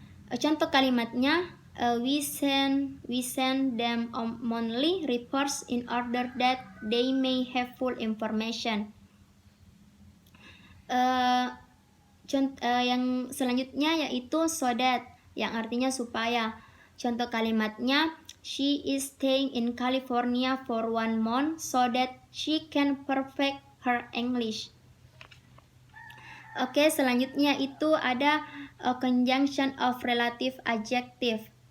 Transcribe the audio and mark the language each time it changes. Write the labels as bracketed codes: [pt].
[id] Contoh kalimatnya, [en] we send them monthly reports in order that they may have full information. [id] Yang selanjutnya yaitu so that yang artinya supaya. Contoh kalimatnya, [en] she is staying in California for 1 month so that she can perfect her English. [id] Oke, selanjutnya itu ada conjunction of relative adjective.